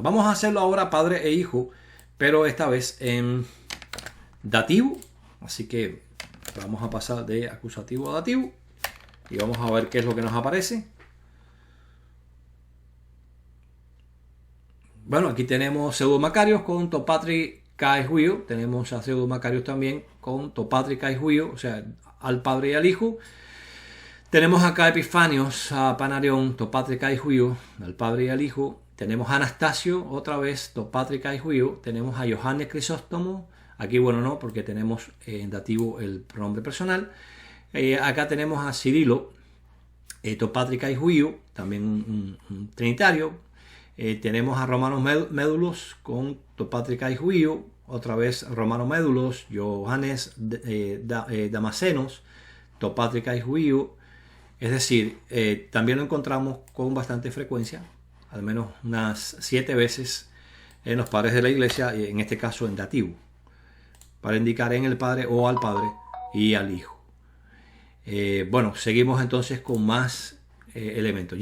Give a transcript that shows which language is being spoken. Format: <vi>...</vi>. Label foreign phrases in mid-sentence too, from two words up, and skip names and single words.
<es>Vamos a hacerlo ahora Padre e Hijo, pero esta vez en dativo. Así que vamos a pasar de acusativo a dativo y vamos a ver qué es lo que nos aparece. Bueno, aquí tenemos pseudomacarios con</es> <el>τῷ πατρὶ καὶ υἱῷ.</el> <es>Tenemos a pseudomacarios también con</es> <el>τῷ πατρὶ καὶ υἱῷ,</el> <es>o sea, al Padre y al Hijo. Tenemos acá Epifanios a Panarión,</es> <el>τῷ πατρὶ καὶ υἱῷ,</el> <es>al Padre y al Hijo. Tenemos a Anastasio, otra vez,</es> <el>τῷ πατρὶ καὶ υἱῷ.</el> <es>Tenemos a Johannes Crisóstomo. Aquí, bueno, no, porque tenemos en dativo el pronombre personal. Acá tenemos a Cirilo,</es> <el>τῷ πατρὶ καὶ υἱῷ,</el> <es>también un trinitario. Tenemos a Romanos Médulos con</es> <el>τῷ πατρὶ καὶ υἱῷ,</el> <es>otra vez Romanos Médulos. Johannes Damasenos,</es> <el>τῷ πατρὶ καὶ υἱῷ.</el> <es>Es decir, también lo encontramos con bastante frecuencia, al menos unas 7 veces en los padres de la iglesia, en este caso en dativo, para indicar en el Padre o al Padre y al Hijo. Bueno, seguimos entonces con más elementos.</es>